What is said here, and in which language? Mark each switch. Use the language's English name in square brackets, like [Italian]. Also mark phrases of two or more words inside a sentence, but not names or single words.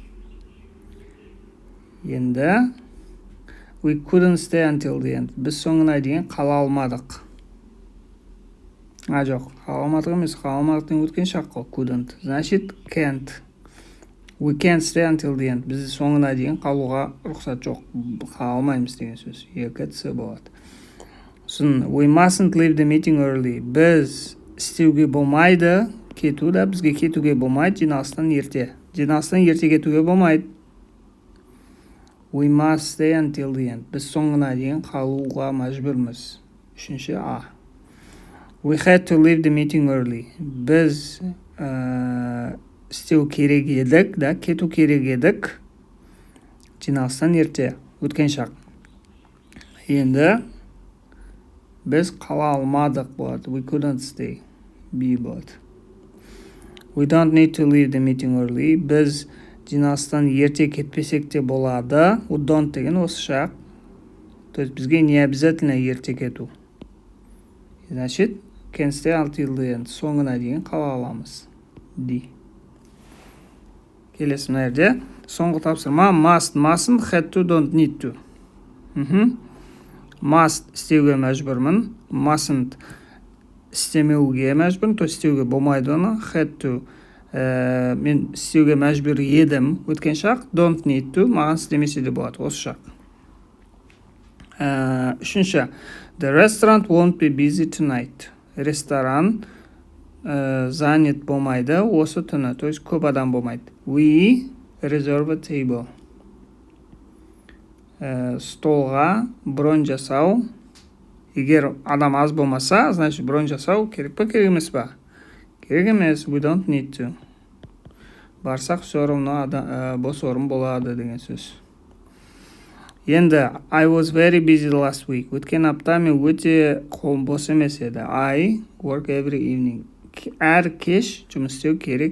[Kazakh] Енді, [English] we couldn't stay until the end. [Kazakh] Біз соңына дейін қала алмадық. Жоқ, қала алмадық өткен шақ қой, [English] couldn't. Значит, can't. We can't stay until the end. [Kazakh] Біз соңына дейін қалуға рұқсат жоқ. Қала алмаймыз деген сөз. Екінші болады. [English] We mustn't leave the meeting early. [Kazakh] Біз істеуге болмайды. Кету да бізге кетуге болмайды. Жиналыстан ерте кетуге болмайды. [English] We must stay until the end. [Kazakh] Біз соңына дейін қалуға мәжбүрміз. Үшінші А. [English] We had to leave the meeting early. [Kazakh] Біз істеу керек едік, да, кету керек едік. Жиналыстан ерте, өткен шақ. Енді біз қала алмадық болады. [English] We couldn't stay. B болады. We don't need to leave the meeting early. [Kazakh] Біз жиналыстан ерте кетпесек те болады. [English] We don't [Kazakh] деген осы шақ. [Russian] То есть [Kazakh] бізге [Russian] не обязательно [Kazakh] ерте кету. Значит, [English] can stay until the end. [Kazakh] Соңына дейін қала аламыз. D. Келесі мына жерде. Соңғы тапсырма [English] must, mustn't, had to, don't need to. [Kazakh] Must істеуге мәжбүрмін. Mustn't істемеуге мәжбүрмін. То істеуге болмайды оны. [English] Had to [Kazakh] мен істеуге мәжбүр едім. Өткен шақ. [English] Don't need to. [Kazakh] Маған істемесе де болады. Осы шақ. Үшінші. [English] The restaurant won't be busy tonight. [Kazakh] Ресторан занят болмайды осы түні. [Russian] То есть [Kazakh] көп адам болмайды. [English] We reserve a table. [Kazakh] Столға бронь жасау. Егер адам аз болмаса, значит бронь жасау керек па, керек емес па? Керек емес. [English] We don't need to. [Kazakh] Барсақ [Russian] все равно [Kazakh] бос орын болады деген сөз. Енді, [English] I was very busy last week. [Kazakh] Өткен апта мен өте қолым бос емес еді. [English] I work every evening. [Kazakh] Әр кеш жұмыс істеу керек.